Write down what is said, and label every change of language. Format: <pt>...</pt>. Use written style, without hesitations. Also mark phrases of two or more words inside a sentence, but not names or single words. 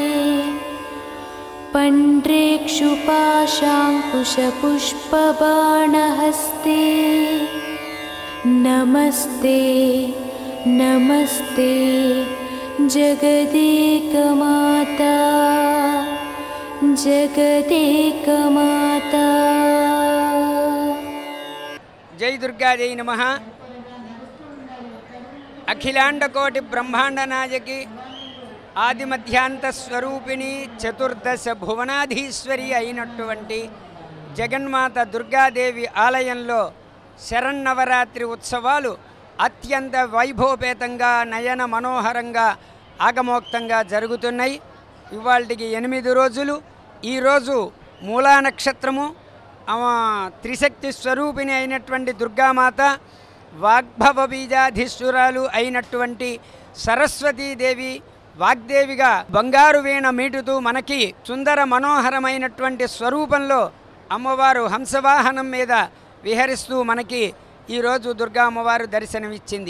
<sa>पण्ड्रेक्षुपाशाङ्कुशपुष्पबाणहस्ते नमस्ते नमस्ते जगदेकमाता जगदेकमाता। जय दुर्गा जय नमः। अखिलांड कोटि ब्रह्मांड नायकी आदि मध्यांत स्वरूपिणी चतुर्दश भुवनाधीश्वरी</sa> <te>అయినటువంటి జగన్మాత దుర్గాదేవి ఆలయంలో శరన్నవరాత్రి ఉత్సవాలు అత్యంత వైభవపేతంగా నయన మనోహరంగా ఆగమోక్తంగా జరుగుతున్నాయి. ఇవాల్టికి 8 రోజులు. ఈ రోజు మూలా నక్షత్రము త్రిశక్తి స్వరూపిణి అయినటువంటి దుర్గామాత వాగ్భవ బీజాధీశ్వరాలు అయినటువంటి సరస్వతీదేవి వాగ్దేవిగా బంగారు వీణ మీటుతూ మనకి సుందర మనోహరమైనటువంటి స్వరూపంలో అమ్మవారు హంసవాహనం మీద విహరిస్తూ మనకి ఈరోజు దుర్గా అమ్మవారు దర్శనమిచ్చింది.</te>